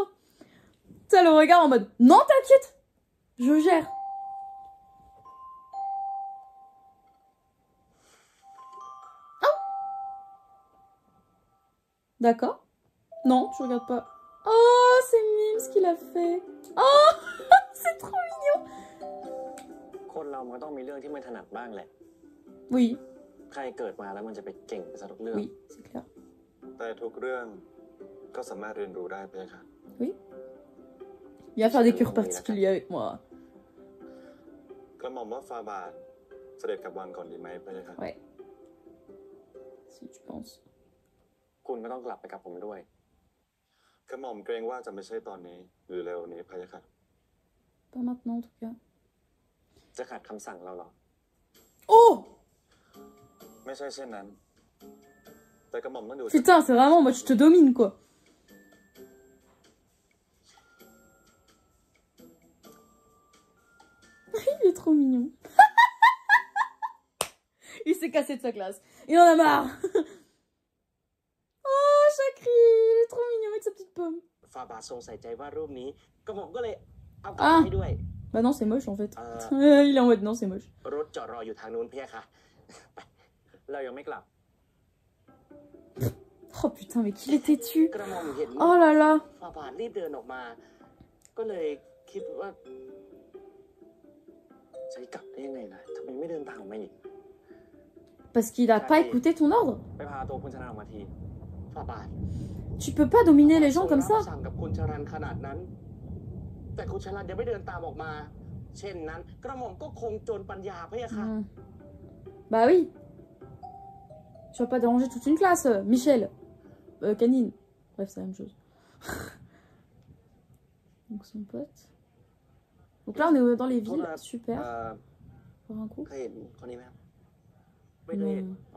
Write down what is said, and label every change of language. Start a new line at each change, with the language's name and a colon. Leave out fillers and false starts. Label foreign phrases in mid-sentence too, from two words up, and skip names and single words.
French: T'as le regard en mode non, t'inquiète, je gère. Oh. D'accord. Non, je regarde pas. Oh, c'est mime ce qu'il a fait. Oh, c'est trop mignon.
Thai: คนเรามันต้องมีเรื่องที่ไม่ถนัดบ้างแหละ
French: Oui.
Thai: ใครเกิดมาแล้วมันจะไปเก่งไปซะทุกเรื่อง
French: Oui, c'est clair.
Thai: แต่ทุกเรื่องก็สามารถเรียนรู้ได้พะยะค่ะ
French: Oui. Viens faire des cures particuliers avec moi.
Thai: กระหม่อมว่าฟาบาทเสด็จกลับวังก่อนดีไหมพะยะค่ะ
French: Ouais. Si tu penses.
Thai: คุณก็ต้องกลับไปกับผมด้วย กระหม่อมเกรงว่าจะไม่ใช่ตอนนี้หรือเร็วนี้พะยะค่ะ
French: Pas maintenant en tout cas.
Thai: จะขัดคำสั่งเราหรอ
French: Oh.
Thai: ไม่ใช่เช่นนั้นแต่กระหม่อมต้องดู
French: Putain, c'est vraiment moi, je te domine quoi. Il est trop mignon. Il s'est cassé de sa classe. Il en a marre. Oh, Chakri, il est trop mignon avec sa petite pomme.
Thai: ฟาบาททรงใส่ใจว่ารูปนี้กระหม่อมก็เลยเอากลับให้ด้วย
French: Bah non, c'est moche en fait. Il est en mode non, c'est moche.
Thai: รถจอดรออยู่ทางนู้นเพียค่ะ เรายังไม่กลับ
French: Oh putain, mais qu'il est têtu.
Thai: กระหม่อมเห็น
French: Oh là là.
Thai: ฟาบาทรีบเดินออกมา ก็เลยคิดว่าจะกลับได้ยังไงนะทำไมไม่เดินตามมาอีก
French: Parce qu'il a pas écouté ton ordre.
Thai: ไปพาตัวคุณชนะออกมาทีฟาบาท
French: Tu peux pas dominer les gens comme ça.
Thai: สั่งกับคุณชรันขนาดนั้น แต่คุณชรันยังไม่เดินตามออกมา เช่นนั้นกระหม่อมก็คงจนปัญญาพะยะค่ะ
French: Bah oui. Tu vas pas déranger toute une classe, Michel. Canine. Bref, c'est la même chose. Donc son pote. Donc là, on est dans les villes. Super. Pour un coup. Non.